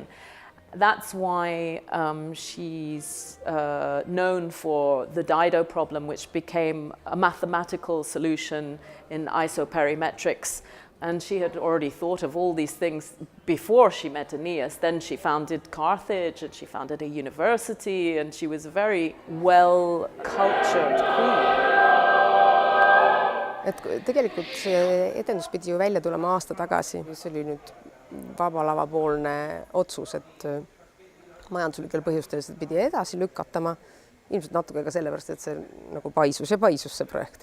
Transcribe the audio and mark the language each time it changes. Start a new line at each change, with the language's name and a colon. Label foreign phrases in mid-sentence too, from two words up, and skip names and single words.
English: That's why she's known for the Dido problem, which became a mathematical solution in isoperimetrics And she had already thought of all these things before she met Aeneas. Then she founded Carthage and she founded a university and she was a very well-cultured queen.
Estonian: Et tegelikult see etendus pidi ju välja tulema aasta tagasi. See oli nüüd Vaba Lava poolne otsus, et majanduslikel põhjustel seda pidi edasi lükatama. Ilmselt natuke ka sellepärast, et see nagu paisus see projekt.